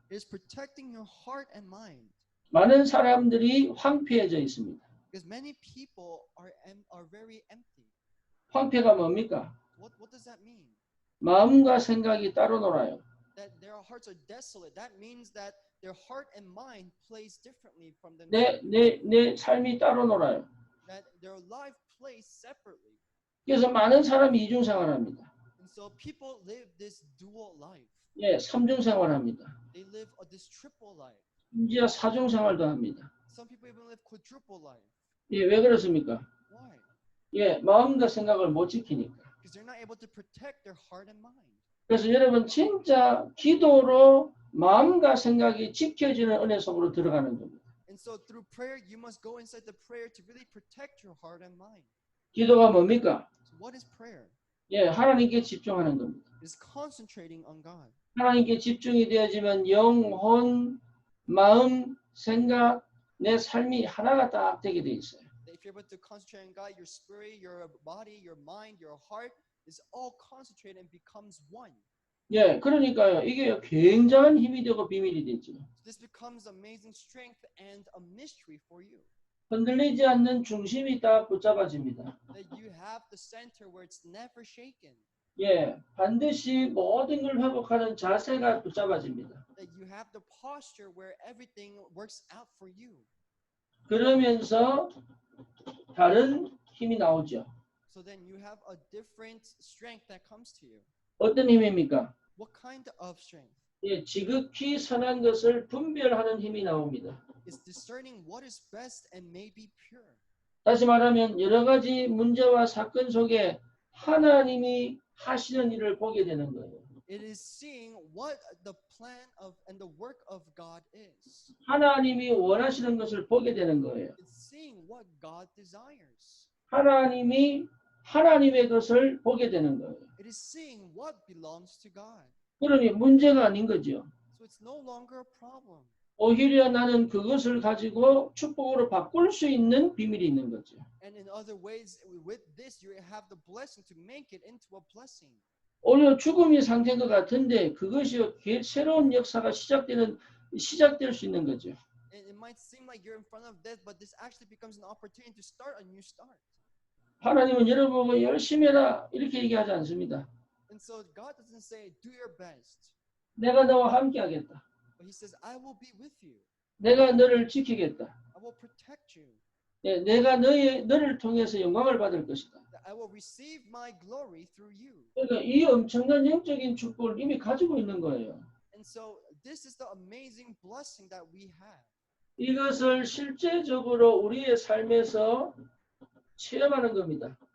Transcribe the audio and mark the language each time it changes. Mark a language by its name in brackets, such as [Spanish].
[English] It is protecting your heart and mind. [Korean] 많은 사람들이 황폐해져 있습니다. [English] Because many people are very empty. [Korean] 황폐가 뭡니까? [English] What does that mean? [Korean] 마음과 생각이 따로 놀아요. [English] That their hearts are desolate. That means that their heart and mind plays differently from them. [Korean] 내 삶이 따로 놀아요. [English] That their life plays separately. [Korean] 그래서 많은 사람이 이중생활합니다. [English] And so people live this dual life. [Korean] 예, 삼중생활합니다. [English] They live this triple life. [Korean] 심지어 사중생활도 합니다. [English] Some people even live quadruple life. [Korean] 예, 왜 그렇습니까? [English] Why? [Korean] 예, 마음과 생각을 못 지키니까. [English] Because they're not able to protect their heart and mind. [Korean] 그래서 여러분 진짜 기도로 마음과 생각이 지켜지는 은혜 속으로 들어가는 겁니다. [English] And so through prayer, you must go inside the prayer to really protect your heart and mind. [Korean] 기도가 뭡니까? [English] So what is prayer? [Korean] 예, 하나님께 집중하는 겁니다. [English] It's concentrating on God. [Korean] 하나님께 집중이 되어지면 영혼, 마음, 생각, 내 삶이 하나가 딱 되게 돼 있어요. [English] If you're able to concentrate on God, your spirit, your body, your mind, your heart is all concentrated and becomes one. [Korean] 예, 그러니까요. 이게 굉장한 힘이 되고 비밀이 되죠. [English] This becomes amazing strength and a mystery for you. [Korean] 흔들리지 않는 중심이 딱 붙잡아집니다. [English] That you have the center where it's never shaken. [Korean] 예, 반드시 모든 걸 회복하는 자세가 붙잡아집니다. [English] That you have the posture where everything works out for you. [Korean] 그러면서 다른 힘이 나오죠. [English] So then you have a different strength that comes to you. [Korean] 어떤 힘입니까? [English] What kind of strength? [Korean] 예, 지극히 선한 것을 분별하는 힘이 나옵니다. [English] It's discerning what is best and may be pure. [Korean] 다시 말하면 여러 가지 문제와 사건 속에 하나님이 하시는 일을 보게 되는 거예요. [English] It is seeing what the plan of and the work of God is. [Korean] 하나님이 원하시는 것을 보게 되는 거예요. [English] It's seeing what God desires. [Korean] 하나님이 하나님의 것을 보게 되는 거예요. [English] It is seeing what belongs to God. [Korean] 그러니 문제가 아닌 거죠. [English] So it's no longer a problem. [Korean] 오히려 나는 그것을 가지고 축복으로 바꿀 수 있는 비밀이 있는 거죠. [English] And in other ways, with this, you have the blessing to make it into a blessing. [Korean] 오히려 죽음이 상태인 것 같은데 그것이 새로운 역사가 시작될 수 있는 거죠. [English] And it might seem like you're in front of death, but this actually becomes an opportunity to start a new start. [Korean] 하나님은 여러분 보고 열심히 해라 이렇게 얘기하지 않습니다. [English] And so God doesn't say, do your best. [Korean] 내가 너와 함께 하겠다. [English] But He says, I will be with you. [Korean] 내가 너를 지키겠다. [English] I will protect you. [Korean] 예, 내가 너를 통해서 영광을 받을 것이다. [English] I will receive my glory through you. [Korean] 그러니까 이 엄청난 영적인 축복을 이미 가지고 있는 거예요. [English] And so this is the amazing blessing that we have. [Korean] 이것을 실제적으로 우리의 삶에서 체험하는 겁니다.